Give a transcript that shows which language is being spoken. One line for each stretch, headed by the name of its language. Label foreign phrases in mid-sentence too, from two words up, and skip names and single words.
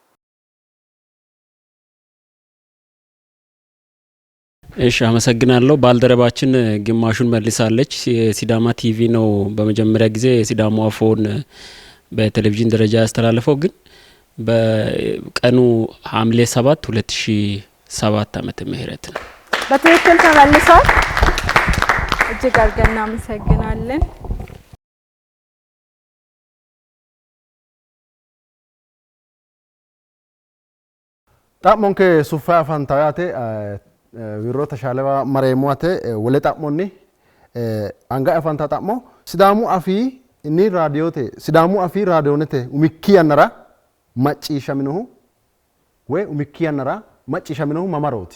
Amharic: እሺ አመሰግናለሁ። ባልደረባችን ግማሹን መልሳለች። የሲዳማ ቲቪ ነው በመጀመሪያ ጊዜ የሲዳማ አፎን በቴሌቪዥን ደረጃ ያስተላለፈው፣ ግን በቀኑ ሐምሌ 7 2007 ዓመተ ምህረት ነው። በትክክል ተመልሷል። እጅግ አድርገን እናመሰግናለን።
Sidamo: ጣሞንኬ ሱፋ አፋንታያቴ ዊሮ ተሻለባ መሬሞቴ ወለ ጣሞኒ አንጋ አፋንታ ጣሞ ሲዳሙ አፊ እኒ ራዲዮቴ ሲዳሙ አፊ ራዲዮነቴ ኡሚኪያነራ ማጪሻሚነሁ ወይ ኡሚኪያነራ ማጪሻሚነሁ ማማሮቲ